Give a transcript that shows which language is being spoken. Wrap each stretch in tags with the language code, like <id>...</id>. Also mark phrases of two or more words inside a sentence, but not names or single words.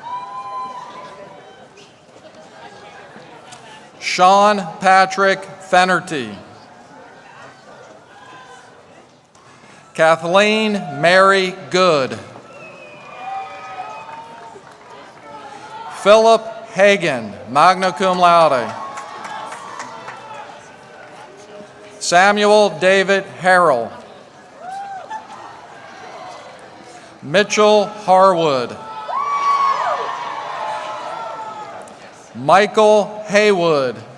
<en>Sean Patrick Fennerty. Kathleen Mary Good. Philip Hagan,</en> <la>magna cum laude.</la> <en>Samuel David Harrell. Mitchell Harwood. Michael Haywood.</en>